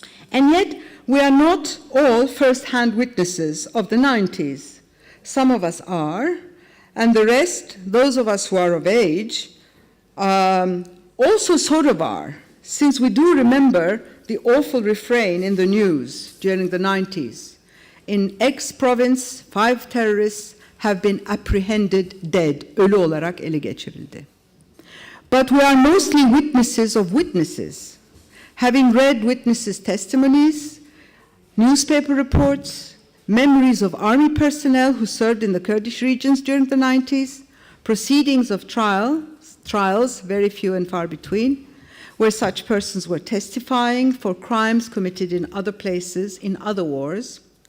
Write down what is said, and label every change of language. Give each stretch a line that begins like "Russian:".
English: And yet, we are not all first-hand witnesses of the 90s. Some of us are, And the rest, those of us who are of age, also sort of are, since we do remember the awful refrain in the news during the 90s. In X province, 5 terrorists have been apprehended dead,
Turkish: ölü olarak ele geçirildi.
English: But we are mostly witnesses of witnesses, having read witnesses' testimonies, newspaper reports, memories of army personnel who served in the Kurdish regions during the 90s, proceedings of trials, very few and far between, where such persons were testifying for crimes committed in other places, in other wars,